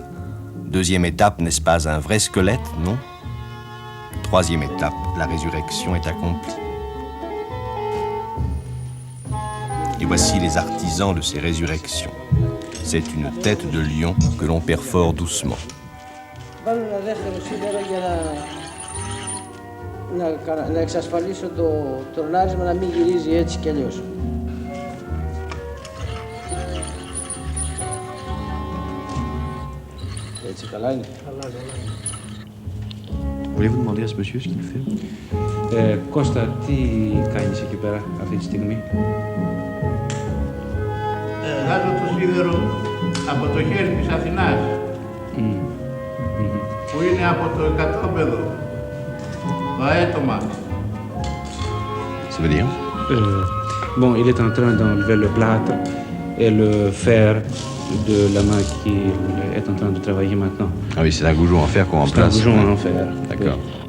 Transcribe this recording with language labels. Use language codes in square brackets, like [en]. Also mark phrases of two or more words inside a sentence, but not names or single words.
[fr] Deuxième étape, n'est-ce pas un vrai squelette, non? Troisième étape, la résurrection est accomplie. Et voici les artisans de ces résurrections. C'est une tête de lion que l'on perfore doucement. [el] Να εξασφαλίσω το ρολάρισμα να μην γυρίζει έτσι κι αλλιώς. Έτσι καλά είναι. [fr] Voulez-vous demander à ce monsieur ce qu'il fait? [el] Κώστα, τι κάνεις εκεί πέρα αυτή τη στιγμή? Βγάζω το σίδερο από το χέρι της Αθηνάς, που είναι από το εκατόπεδο. [fr] Ça veut dire? Bon, il est en train d'enlever le plâtre et le fer de la main qui est en train de travailler maintenant. Ah oui, c'est un goujon en fer qu'on remplace. C'est un goujon en fer. D'accord.